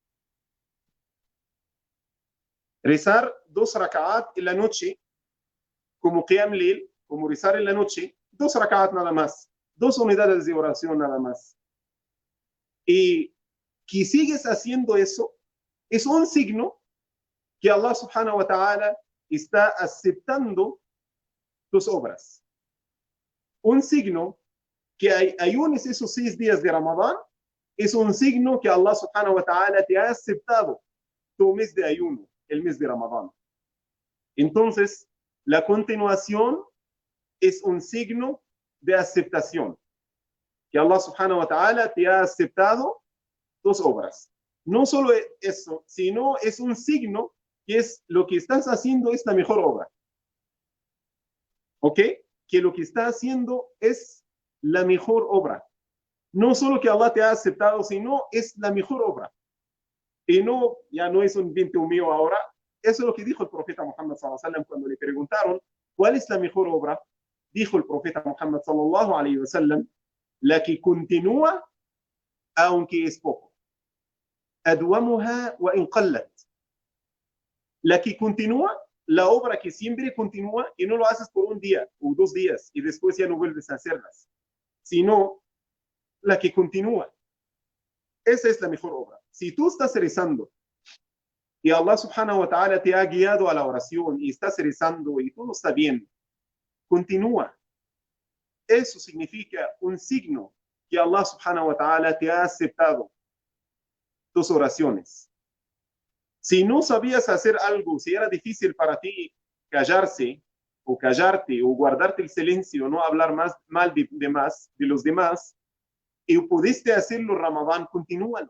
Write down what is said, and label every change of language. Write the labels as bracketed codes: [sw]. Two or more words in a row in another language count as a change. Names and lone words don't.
[es] Rezar 2 rak'at en la noche, como [ar] قيام الليل, [es] como rezar en la noche, 2 rak'at nada más, 2 unidades de oración nada más. Y que sigues haciendo eso, es un signo que Allah [ar] سبحانه وتعالى [es] está aceptando tus obras. Un signo que ayunes esos 6 días de Ramadán es un signo que Allah [ar] سبحانه وتعالى [es] te ha aceptado tu mes de ayuno, el mes de Ramadán. Entonces, la continuación es un signo de aceptación, que Allah [ar] سبحانه وتعالى [es] te ha aceptado tus obras. No solo eso, sino es un signo que es lo que estás haciendo es la mejor obra. ¿Ok? Que lo que estás haciendo es la mejor obra. No solo que Allah te ha aceptado, sino es la mejor obra. Y no, ya no es un invento mío ahora. Eso es lo que dijo el profeta Muhammad [ar] صلى الله عليه وسلم [es] cuando le preguntaron cuál es la mejor obra. Dijo el profeta Muhammad [ar] صلى الله عليه وسلم, [es] la que continúa aunque es poco. [ar] أدومها وإن قلت. [es] La que continúa, la obra que siempre continúa y no lo haces por un día o 2 días y después ya no vuelves a hacerlas, sino la que continúa. Esa es la mejor obra. Si tú estás rezando y Allah [ar] سبحانه وتعالى [es] te ha guiado a la oración y estás rezando y todo está bien, continúa. Eso significa un signo que Allah [ar] سبحانه وتعالى [es] te ha aceptado tus oraciones. Si no sabías hacer algo, si era difícil para ti callarse o callarte o guardarte el silencio, no hablar más mal de los demás, y pudiste hacerlo Ramadán, continúalo.